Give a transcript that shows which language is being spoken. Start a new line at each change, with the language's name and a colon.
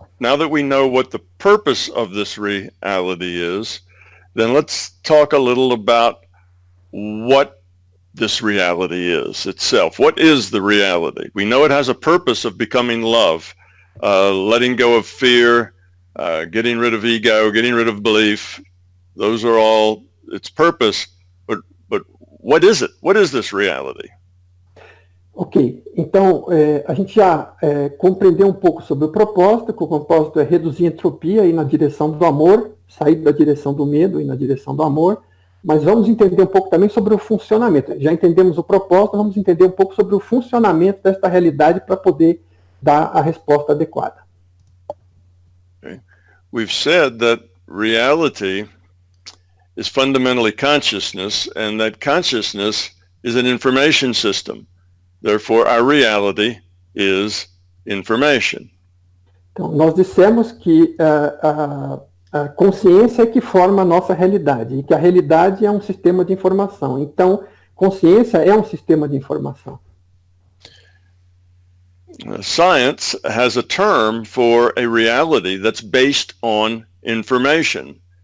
English: Now that we know what the purpose of this reality is, then let's talk a little about what this reality is itself. What is the reality? We know it has a purpose of becoming love, letting go of fear, getting rid of ego, getting rid of belief. Those are all its purpose. But what is it? What is this reality?
Portuguese: Ok, então a gente já compreendeu um pouco sobre o propósito, que o propósito é reduzir a entropia e ir na direção do amor, sair da direção do medo e na direção do amor, mas vamos entender um pouco também sobre o funcionamento. Já entendemos o propósito, vamos entender um pouco sobre o funcionamento desta realidade para poder dar a resposta adequada.
English: Okay. We've said that reality is fundamentally consciousness, and that consciousness is an information system. Therefore, our reality is information.
Portuguese: Então, nós dissemos que a consciência é que forma a nossa realidade, e que a realidade é um sistema de informação. Então, consciência é um sistema de informação.
English: Science has a term for a reality that's based on information.